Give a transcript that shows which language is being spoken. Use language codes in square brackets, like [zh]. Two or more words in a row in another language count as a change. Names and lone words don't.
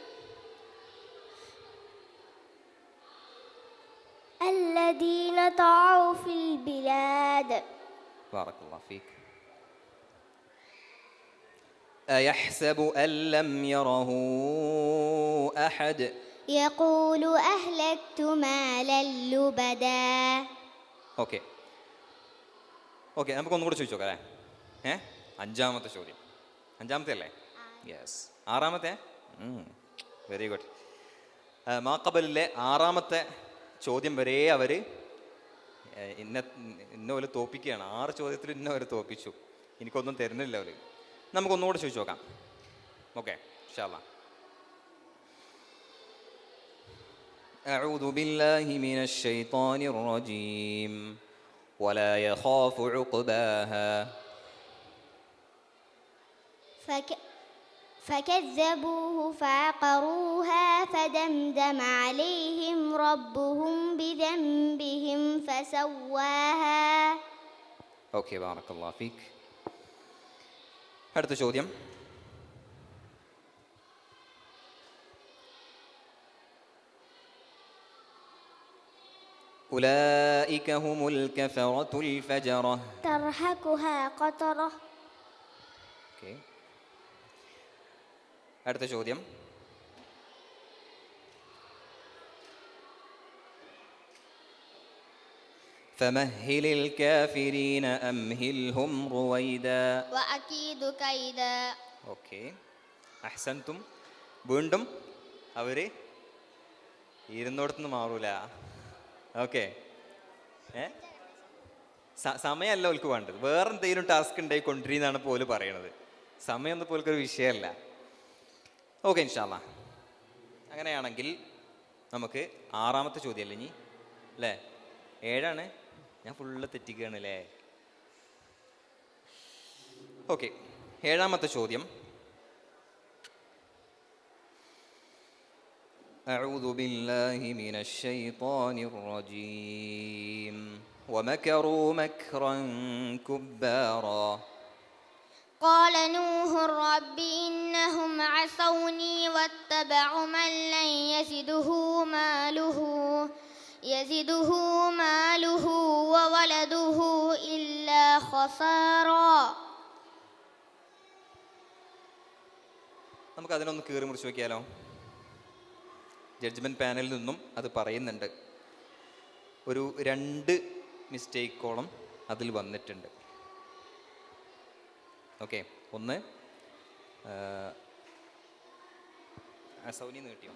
[ar] الذين طغوا في البلاد. بارك الله فيك. أيحسب أن لم يره أحد. يقول أهلكت مالا لبدا. [ml] ഓക്കെ ഓക്കെ, നമുക്കൊന്നും കൂടെ ചോദിച്ചു നോക്കാം അല്ലേ? 5ാമത്തെ ചോദ്യം. 5ാമത്തെ അല്ലേ? യെസ്. 6ാമത്തെ? [en] very good. [ml] മാക്കബലിലെ 6ാമത്തെ ചോദ്യം വരെ അവർ ഇന്ന പോലെ തോപ്പിക്കുകയാണ്. 6 ചോദ്യത്തിൽ ഇന്ന വരെ തോപ്പിച്ചു. എനിക്കൊന്നും തരുന്നില്ല അവർ. നമുക്കൊന്നുകൂടെ ചോദിച്ചു നോക്കാം. ഓക്കെ [ar] إن شاء الله. أعوذ بالله من الشيطان الرجيم. ولا يخاف عقباها. فكذبوه فعقروها فدمدم عليهم ربهم بذنبهم فسواها. [ml] ഓക്കെ [ar] بارك الله فيك. [ml] അടുത്ത ചോദ്യം. [ar] أولئك هم الكفرة الفجرة. ترهقها قترة. [ml] ഓക്കെ. അടുത്ത ചോദ്യം. [ar] فمهل الكافرين أمهلهم رويدا. وأكيد كيدا. [ml] ഓക്കെ അഹ്സൻതും. വീണ്ടും അവർ ഇരുന്നോടത്തുനിന്ന് മാറൂല. ഓക്കെ, സമയമല്ല ഓൽക്ക് വേണ്ടത്, വേറെ എന്തെങ്കിലും ടാസ്ക് ഉണ്ടായി കൊണ്ടിരുന്നാണ് പോലും പറയണത്. സമയമൊന്നും പോലൊരു വിഷയമല്ല. ഓക്കെ [ar] إن شاء الله. [ml] അങ്ങനെയാണെങ്കിൽ നമുക്ക് 6ാമത്തെ ചോദ്യമല്ലേ ഇനി അല്ലേ? 7ആണ്. ഞാൻ ഫുള്ള് തെറ്റിക്കുകയാണ് അല്ലേ? ഓക്കെ, 7ാമത്തെ ചോദ്യം. [ar] أعوذ بالله من الشيطان الرجيم. ومكروا مكرا كبارا. قال نوح رب إنهم عصوني واتبعوا من لن يزده ماله وولده إلا خسارا. [ml] നമുക്ക് അതിനൊന്ന് കീറി മുറിച്ച് നോക്കിയാലോ? [en] judgement panel [ml] നിന്നും അത് പറയുന്നുണ്ട്. ഒരു 2 മിസ്റ്റേക്കോളം അതിൽ വന്നിട്ടുണ്ട്. ഓക്കെ, ഒന്ന് സൗനി നീട്ടിയോ?